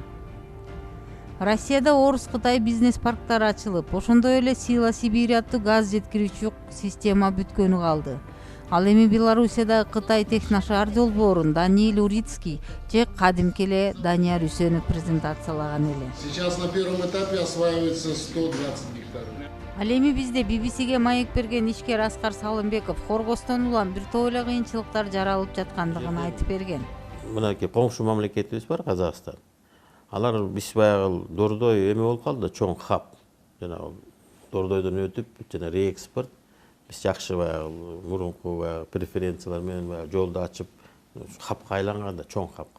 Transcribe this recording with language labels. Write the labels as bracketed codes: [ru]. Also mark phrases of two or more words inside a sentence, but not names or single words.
[ky] Россияда Орус-Кытай бизнес парктары ачылып, ошондой эле Сила Сибирь аттуу газ жеткирүүчү система бүткөнү калды. Ал эми Белоруссияда Кытай Техношар долбоорун Даниил Урицкий же кадимки эле Данияр Үсөнов презентациялаган эле. [ru] Сейчас на первом этапе осваивается 120 гектаров. [ky] Ал эми бизде BBC-ге маек берген ишкер Аскар Салымбеков Хоргостон улам бир топ эле кыйынчылыктар жаралып жаткандыгын айтып берген. Мынакей коңшу мамлекетибиз бар, Казакстан. Алар биз баягы Дордой эме болуп калды да, чоң хаб. Жанагы Дордойдон өтүп, жана реэкспорт биз жакшы баягы мурунку баягы преференциялар менен баягы жолду ачып хабка айланган да, чоң хабка.